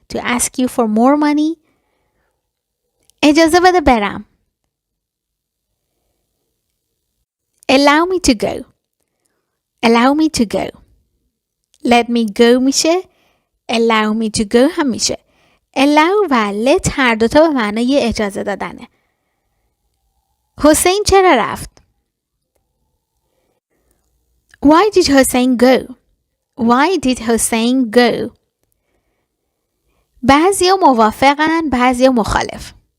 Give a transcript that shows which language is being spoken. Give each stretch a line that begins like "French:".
English: To ask you for more money.
Persian: اجازه بده برم.
English: Allow me to go. allow me to go. let me go
Persian: میشه.
English: allow me to go
Persian: هم میشه. allow و let هر دوتا به معنای اجازه دادنه. حسین چرا رفت؟
English: Why did Hussein go? Why did Hussein go?
Persian: بعضیا موافقن، بعضیا مخالف.